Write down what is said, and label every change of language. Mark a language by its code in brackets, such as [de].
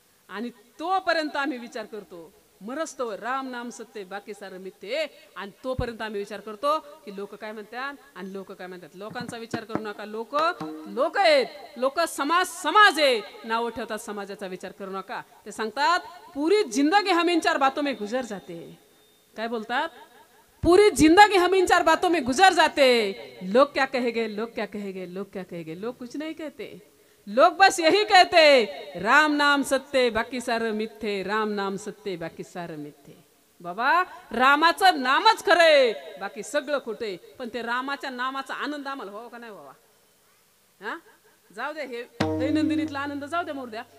[mr] आणि तोपर्यंत आम्ही विचार करतो, मरस्तोवर राम नाम सत्य बाकी सारं मिथ्ये, आणि तोपर्यंत आम्ही विचार करतो की लोक काय म्हणतात आणि लोक काय म्हणतात. लोकांचा विचार करू नका. लोक आहेत. लोक समाज आहे, नाव ठेवतात, समाजाचा विचार करू नका. ते सांगतात [hi] पुरी जिंदगी हम इन 4 बातों में गुजर जाते. [mr] काय बोलतात? [hi] पूरी जिंदगी हम इन 4 बातों में गुजर जाते. लोग क्या कहेंगे, लोग क्या कहेंगे, लोग क्या कहेंगे. लोग कुछ नहीं कहते. लोग बस यही कहते, [mr] राम नाम सत्य बाकी सारं मिथ्ये, राम नाम सत्य बाकी सारं मिथ्ये. बाबा रामाचं नामच खरंय, बाकी सगळं खोटंय. पण ते रामाच्या नामाचा आनंद आम्हाला व्हावा का नाही व्हावा? हा, जाऊ दे, हे दैनंदिनीतला आनंद जाऊ दे, मोर द्या.